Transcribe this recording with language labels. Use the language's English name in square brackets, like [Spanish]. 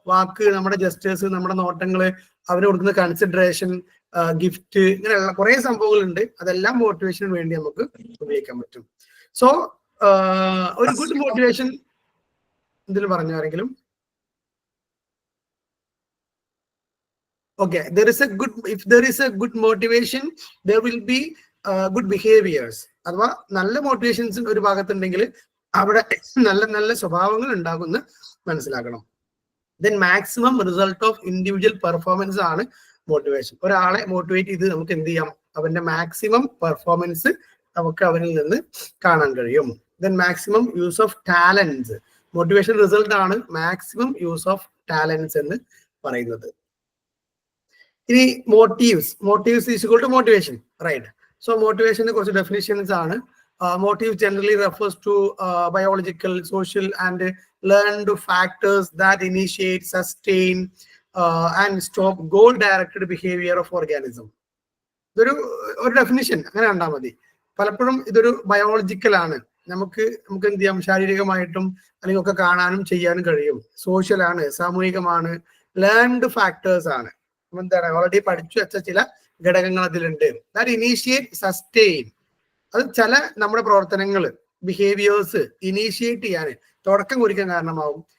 [Malayalam] വാക്ക്, നമ്മുടെ ജസ്റ്റേഴ്സ്, നമ്മുടെ നോട്ടങ്ങള്, അവര് കൊടുക്കുന്ന കൺസിഡറേഷൻ, ഗിഫ്റ്റ്, ഇങ്ങനെയുള്ള കുറെ സംഭവങ്ങളുണ്ട്. അതെല്ലാം മോട്ടിവേഷന് വേണ്ടി നമുക്ക് ഉപയോഗിക്കാൻ പറ്റും. സോ ഒരു ഗുഡ് മോട്ടിവേഷൻ ഇതിൽ പറഞ്ഞു ആരെങ്കിലും? [English] Okay, if there is a good motivation, there will be good behaviors. [Malayalam] അഥവാ നല്ല മോട്ടിവേഷൻസ് ഒരു ഭാഗത്തുണ്ടെങ്കിൽ അവിടെ നല്ല നല്ല സ്വഭാവങ്ങൾ ഉണ്ടാകുമെന്ന് മനസ്സിലാക്കണം. [English] Then maximum result of individual performance ആണ് motivation. [Malayalam] ഒരാളെ മോട്ടിവേറ്റ് ചെയ്ത് നമുക്ക് എന്ത് ചെയ്യാം? അവന്റെ മാക്സിമം പെർഫോമൻസ് നമുക്ക് അവനിൽ നിന്ന് കാണാൻ കഴിയും. [English] then maximum use of talents, motivation result ആണ് maximum use of talents [Malayalam] എന്ന് പറയുന്നത്. [English] ഇനി motives is equal to motivation, right? [Malayalam] So മോട്ടിവേഷന് കുറച്ച് ഡെഫിനിഷൻസ് ആണ്. [English] Motive generally refers to biological, social, and learned factors that initiate, sustain, and stop goal-directed behavior of organism. [Malayalam] ഇതൊരു definition അങ്ങനെ കണ്ടാൽ മതി. പലപ്പോഴും ഇതൊരു ബയോളജിക്കൽ ആണ്, നമുക്ക് എന്ത് ചെയ്യാം, ശാരീരികമായിട്ടും അല്ലെങ്കിൽ ഒക്കെ കാണാനും ചെയ്യാനും കഴിയും. സോഷ്യൽ ആണ്, സാമൂഹികമാണ്, ലേൺഡ് ഫാക്ടേഴ്സ് ആണ്, എന്താണ് ഓൾറെഡി പഠിച്ചു വെച്ച ചില ഘടകങ്ങൾ അതിലുണ്ട്. [English] that initiate, sustain, [Malayalam] അത് ചില നമ്മുടെ പ്രവർത്തനങ്ങൾ, ബിഹേവിയേഴ്സ് ഇനീഷ്യേറ്റ് ചെയ്യാൻ, തുടക്കം കുറിക്കാൻ കാരണമാവും.